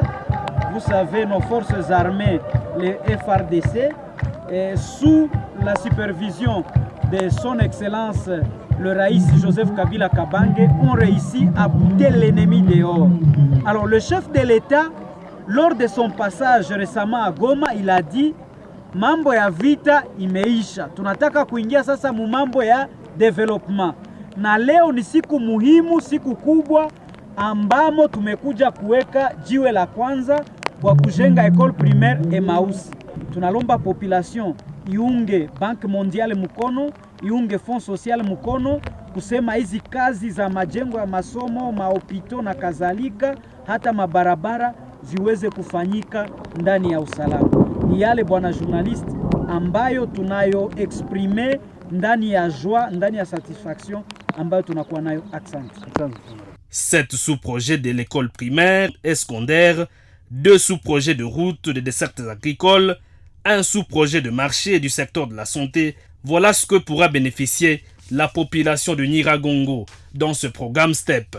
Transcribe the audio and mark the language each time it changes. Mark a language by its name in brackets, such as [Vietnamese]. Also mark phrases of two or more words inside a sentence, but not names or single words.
[French] Vous savez, nos forces armées, les FRDC, sous la supervision de son Excellence le Raïs Joseph Kabila Kabange, ont réussi à bouter l'ennemi dehors. Alors le chef de l'État, lors de son passage récemment à Goma, il a dit [Swahili] mambo ya vita imeisha, tunataka kuingia sasa mu mambo ya development. Na leo ni siku muhimu, siku kubwa ambamo tumekuja kuweka jiwe la kwanza kwa kujenga [French] école primaire [Swahili] Emmaüs. Tunalomba population iunge Banque mondiale mkono, iunge Fonds social mkono, kusema hizi kazi za majengo ya masomo, mahopito na kadhalika, hata mabarabara ziweze kufanyika ndani ya usalama. Ni yale bwana journaliste ambayo tunayo exprimer ndani ya joie, ndani ya satisfaction ambayo tunakuwa nayo. [French] Accent. 7 sous-projets de l'école primaire et secondaire, 2 sous-projets de route de dessertes agricoles, 1 sous-projet de marché et du secteur de la santé. Voilà ce que pourra bénéficier la population de Nyiragongo dans ce programme STEP.